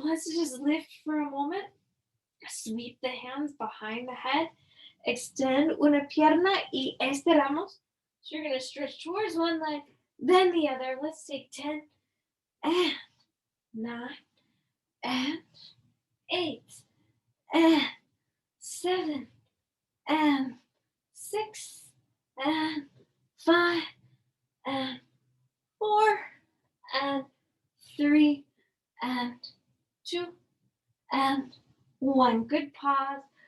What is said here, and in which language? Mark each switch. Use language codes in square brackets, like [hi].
[en] Let's just lift for a moment. Sweep the hands behind the head. [es] Extend una pierna y estiramos. [en] So you're going to stretch towards one leg, then the other. Let's take 10 and 9 and 8 and 7 and 6 and 5 and 4 and 3 and 2 and 1. Good pause.